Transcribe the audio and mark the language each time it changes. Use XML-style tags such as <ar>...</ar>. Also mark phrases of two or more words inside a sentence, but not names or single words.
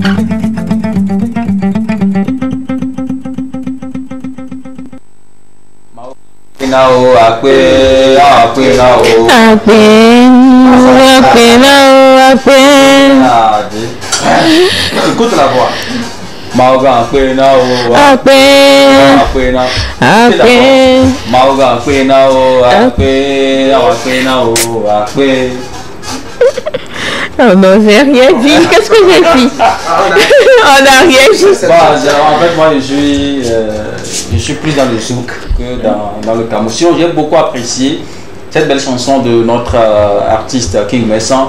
<fr>Nao akwe nao écoute la voix Mauga akwe nao Mauga akwe nao Oh non, j'ai rien dit. Qu'est-ce que j'ai dit? On n'a rien dit. En fait, moi, je suis plus dans le zouk que dans le camouflage. J'ai beaucoup apprécié cette belle chanson de notre artiste King Messan.</fr>